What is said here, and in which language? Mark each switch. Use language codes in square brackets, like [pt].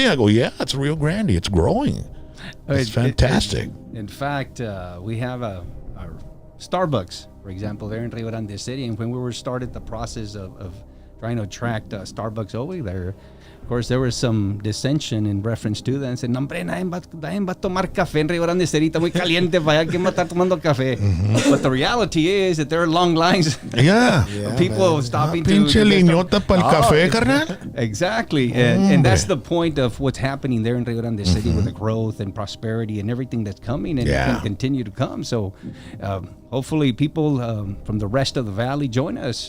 [en] I go, yeah, it's Rio Grande. It's growing. It's fantastic. In fact, we have our Starbucks, for example, there in Rio Grande City. And when we started the process of trying to attract Starbucks over there, of course, there was some dissension in reference to that. And said, [es] no, hombre, nadie va a tomar café en Rio Grande City. Está muy caliente para allá. ¿Quién va a estar tomando café? [en] But the reality is that there are long lines. Yeah. People stopping to... [es] Pinche liñota para el café, carnal. [en] Exactly. And that's the point of what's happening there in Rio Grande City with the growth and prosperity and everything that's coming and can continue to come. So hopefully people from the rest of the valley join us.